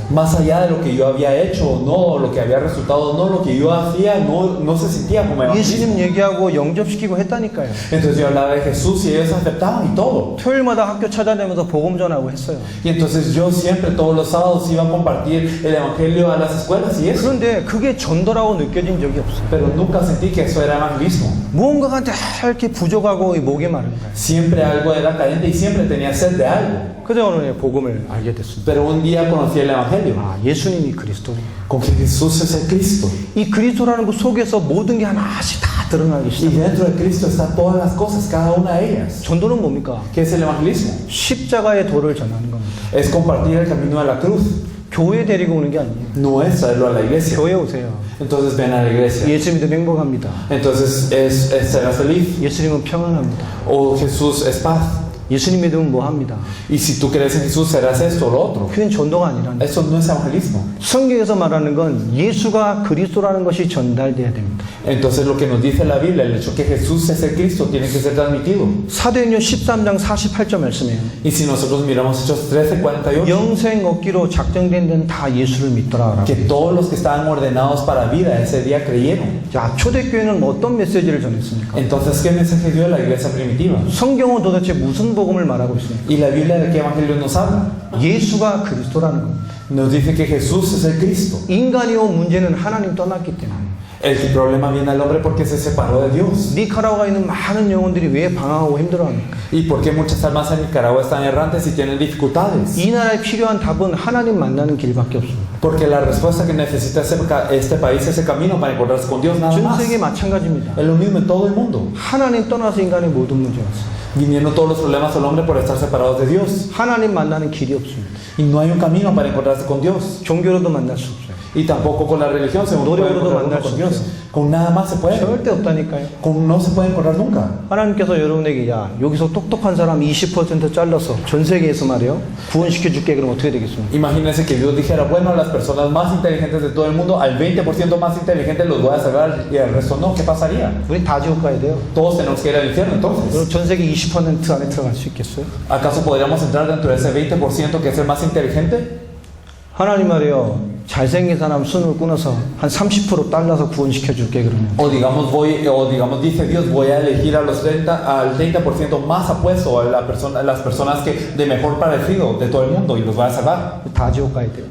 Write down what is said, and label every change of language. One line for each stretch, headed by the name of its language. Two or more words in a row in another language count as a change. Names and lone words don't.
Spanish: Más allá de lo que yo había hecho o no, lo que había resultado o no, lo que yo hacía no se sentía como evangelismo.
Korean: 예수님 얘기하고 영접시키고 했다니까요.
Spanish: Entonces yo hablaba de Jesús y ellos aceptaban y todo.
Korean: 토요일마다 학교 찾아다니면서 복음 전하고 했어요.
Spanish: Y entonces yo siempre todos los sábados iba a compartir el evangelio a las escuelas y eso.
Korean: 그런데 그게 전도라고 느껴진 적이 없어요.
Spanish: Pero nunca sentí que eso era evangelismo.
Korean: 무언가가 다 이렇게 부족하고 목이 마른 거예요.
Spanish: Siempre algo era carente y siempre tenía sed de algo.
Korean: 그래서 오늘 복음을 알게 됐습니다.
Spanish: Pero un día conocí el evangelio.
Korean: 예수님이 그리스도예요.
Spanish: Con que Jesús es el Cristo.
Korean: 이 그리스도라는 것 속에서 모든 게 하나씩 다 드러나기
Spanish: Y
Korean: 시작해요.
Spanish: dentro de Cristo están todas las cosas, cada una de ellas.
Korean: 전도는 뭡니까?
Spanish: ¿Qué es el evangelismo?
Korean: 십자가의 도를 전하는 겁니다.
Spanish: Es compartir el camino de la cruz.
Korean: 교회 데리고 오는 게 아니에요.
Spanish: No es traerlo a la iglesia.
Korean: 교회 오세요.
Spanish: Entonces ven a la iglesia.
Korean: 예수 믿으면 행복합니다.
Spanish: Entonces serás feliz.
Korean: 예수님은 평안합니다.
Spanish: O Jesús es paz.
Korean: 예수님 믿으면 뭐 합니다.
Spanish: Y si tú crees en Jesús serás esto o lo otro.
Korean: 그건 전도가 아니라는 거예요.
Spanish: Eso no es evangelismo.
Korean: 성경에서 말하는 건 예수가 그리스도라는 것이 전달돼야 됩니다.
Spanish: Entonces lo que nos dice la Biblia, el hecho que Jesús es el Cristo, tiene que ser transmitido.
Korean: 사도행전 13장 48절 말씀이에요.
Spanish: Y si nosotros miramos Hechos 13:48,
Korean: 영생 얻기로 작정된 데는 다 예수를 믿더라.
Spanish: que todos los que estaban ordenados para vida ese día creyeron.
Korean: 자, 초대교회는 어떤 메시지를 전했습니까?
Spanish: Entonces, ¿qué mensaje dio la iglesia primitiva?
Korean: 성경은 도대체 무슨 복음을 말하고 있습니까?
Spanish: ¿Y la Biblia de qué evangelio nos habla?
Korean: 예수가 그리스도라는 겁니다.
Spanish: Nos dice que Jesús es el Cristo.
Korean: 인간이 온 문제는 하나님 떠났기 때문에.
Spanish: El problema viene al hombre porque se separó de Dios.
Korean: 니카라과에 있는 많은 영혼들이 왜 방황하고 힘들어합니까?
Spanish: ¿Y por qué muchas almas en Nicaragua están errantes y tienen dificultades?
Korean: 이 나라에 필요한 답은 하나님 만나는 길밖에 없습니다.
Spanish: Porque la respuesta que necesita este país, ese camino para encontrarse con Dios, nada
Korean: 전
Spanish: más.
Korean: 세계 마찬가지입니다.
Spanish: Es lo mismo en todo el mundo.
Korean: 하나님 떠나서 인간의 모든 문제가 있어요.
Spanish: Viniendo todos los problemas al hombre por estar separados de Dios.
Korean: 하나님 만나는 길이 없습니다.
Spanish: Y no hay un camino para encontrarse con Dios.
Korean: 종교로도 만날 수 없어요.
Spanish: Y tampoco con la religión se puede encontrar uno con Dios. Con nada más se puede.
Korean: 절대 없다니까요.
Spanish: No se puede encontrar nunca.
Korean: 하나님께서 여러분에게 야 여기서 똑똑한 사람 20% 잘라서 전 세계에서 말이요 구원시켜 줄게. 그럼 어떻게 되겠습니까?
Spanish: Imagínense que Dios dijera, bueno, las personas más inteligentes de todo el mundo, al 20% más inteligentes los voy a salvar y al resto no. ¿Qué pasaría?
Korean: 우리 다 지옥 가야 돼요.
Spanish: Todos tenemos que ir al infierno entonces.
Korean: 그럼 전 세계 20% 안에 들어갈 수 있겠어요?
Spanish: ¿Acaso podríamos entrar dentro de ese 20% que es el más inteligente?
Korean: 하나님 말이요 잘생긴 사람 순을 끊어서 한 30% 잘라서 구원시켜 줄게. 그러면
Spanish: O digamos dice Dios, voy a elegir al 30% más apuesto a las personas que de mejor parecido de todo el mundo y los voy a salvar.
Korean: 다 지옥 가야 돼요.